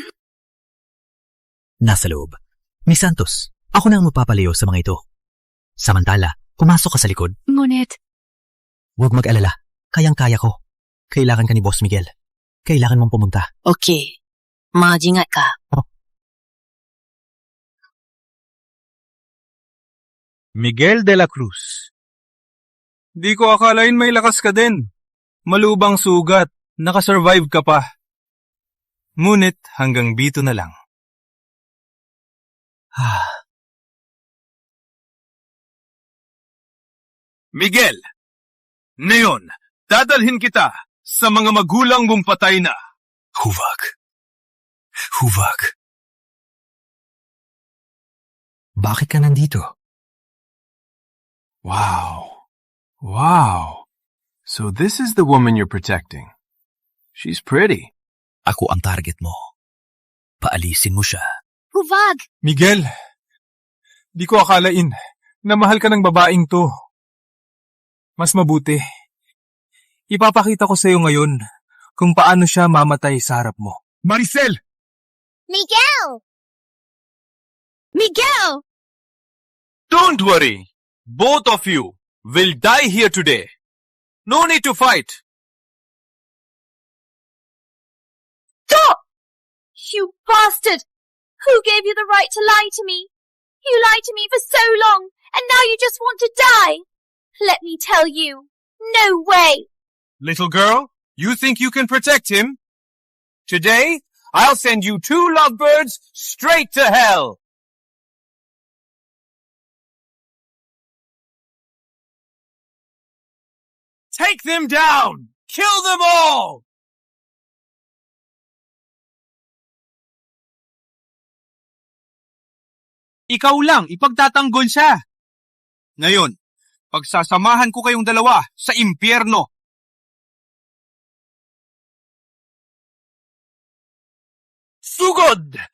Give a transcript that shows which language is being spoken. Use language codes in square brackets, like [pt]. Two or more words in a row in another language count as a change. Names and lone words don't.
[tl] Nasa loob. Miss Santos, ako na ang magpapalayo sa mga ito. Samantala, pumasok ka sa likod. Ngunit, Huwag mag-alala. Kayang-kaya ko. Kailangan ka ni Boss Miguel. Kailangan mong pumunta. Okay. Mag-ingat ka. Miguel de la Cruz. Di ko akalain may lakas ka din. Malubang sugat, nakasurvive ka pa. Ngunit hanggang dito na lang. Miguel, ngayon, dadalhin kita sa mga magulang mong patay na. Huwag. Huwag. Bakit ka nandito? Wow. Wow. [en] So this is the woman you're protecting. She's pretty. [tl] Ako ang target mo. Paalisin mo siya. Huwag! Miguel, di ko akalain na mahal ka ng babaeng to. Mas mabuti. Ipapakita ko sa iyo ngayon kung paano siya mamatay sa harap mo. Maricel! Miguel! Miguel! [en] Don't worry. Both of you will die here today. No need to fight. Stop! You bastard! Who gave you the right to lie to me? You lied to me for so long, and now you just want to die. Let me tell you, no way. Little girl, you think you can protect him? Today, I'll send you 2 lovebirds straight to hell. Take them down! Kill them all! [tl] Ikaw lang, ipagtatanggol siya. Ngayon, pagsasamahan ko kayong dalawa sa impyerno. Sugod!